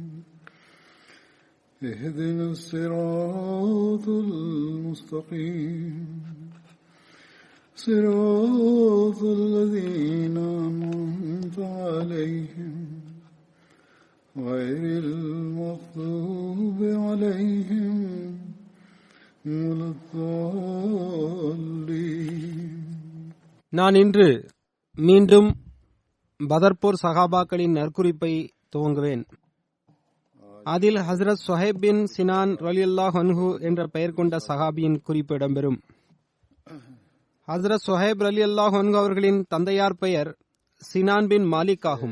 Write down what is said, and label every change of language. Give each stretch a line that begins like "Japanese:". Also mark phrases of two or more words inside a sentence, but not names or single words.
Arabic: اهدنا الصراط المستقيم صراط الذين أنعمت عليهم غير المغضوب عليهم ولا الضالين.
Tamil: நான் இன்று மீண்டும் பதர்போர் சஹாபாக்களின் நற்குறிப்பை துவங்குவேன். அதில் ஹஸ்ரத் சுஹைப் பின் சினான்
Arabic: رضي الله عنه
Tamil: என்ற பெயர் கொண்ட சஹாபியின் குறிப்பு இடம்பெறும். ஹஸ்ரத் சுஹைப்
Arabic: رضي الله عنه
Tamil: அவர்களின் தந்தையார் பெயர் சினான் பின் மாலிக் ஆகும்.